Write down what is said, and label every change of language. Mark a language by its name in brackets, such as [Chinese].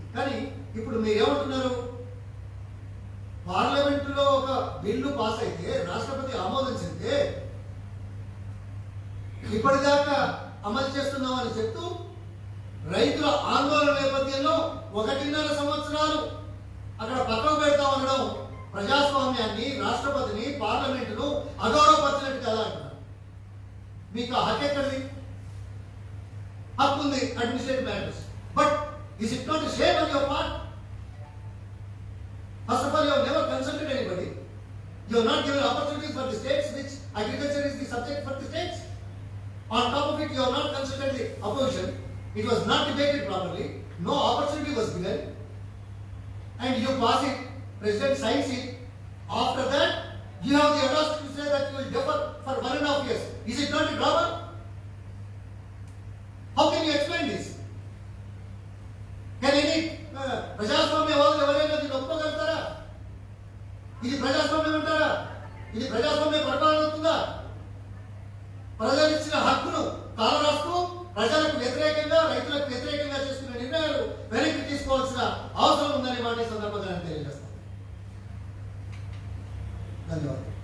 [Telugu] కానీ ఇప్పుడు మీరు ఏమంటున్నారు? పార్లమెంటులో ఒక బిల్లు పాస్ అయితే, రాష్ట్రపతి ఆమోదించితే ఇప్పటిదాకా అమలు చేస్తున్నామని చెప్తూ రైతుల ఆందోళన నేపథ్యంలో 1.5 సంవత్సరాలు అక్కడ పక్కన పెడతా ఉండడం ప్రజాస్వామ్యాన్ని, రాష్ట్రపతిని, పార్లమెంటును అగౌరవపరిచినట్టు కదా అంటున్నారు. మీకు ఆ హక్కు ఎక్కడిది? హక్కు ఉంది [English] Administrative matters, but is it not shame on your part? First of all, you have never consulted anybody. You have not given opportunities for the states, which agriculture is the subject for the states. On top of it, you have not consulted the opposition. It was not debated properly. No opportunity was given. And you pass it, President signs it. After that, you have the audacity to say that you will defer for 1.5 years. Is it not a drama? How can you explain this? Can any [Telugu] ప్రజాస్వామ్యవాదులు ఎవరైనా దీన్ని ఒప్పుకోగలుగుతారా? ఇది ప్రజాస్వామ్యం అంటారా? ఇది ప్రజాస్వామ్య పరిపాలన అవుతుందా? ప్రజలు ఇచ్చిన హక్కును కాలరాస్తూ ప్రజలకు వ్యతిరేకంగా, రైతులకు వ్యతిరేకంగా చేసుకునే నిర్ణయాలు వెనక్కి తీసుకోవాల్సిన అవసరం ఉందనే మాట ఈ సందర్భంగా నేను తెలియజేస్తాను. ధన్యవాదాలు.